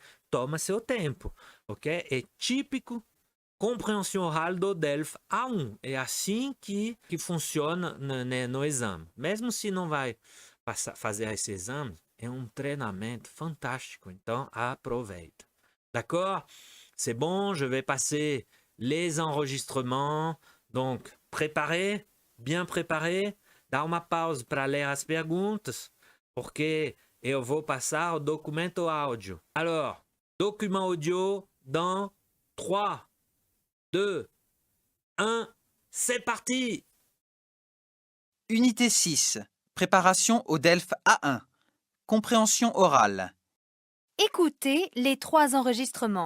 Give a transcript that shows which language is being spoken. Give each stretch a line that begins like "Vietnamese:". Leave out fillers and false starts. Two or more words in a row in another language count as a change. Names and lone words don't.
Portuguese: Toma seu tempo, ok? É típico compreensão oral do DELF A1. É assim que funciona no exame. Mesmo se não vai fazer esse exame, é um treinamento fantástico. Então, aproveita.
French: D'accord? C'est bon, je vais passer les enregistrements. Donc, préparez, bien préparez.
Portuguese: Dá uma pausa para ler as perguntas, porque eu vou passar o documento áudio.
French: Alors, document audio dans 3, 2, 1, c'est parti! Unité 6. Préparation au DELF A1. Compréhension orale. Écoutez les 3 enregistrements.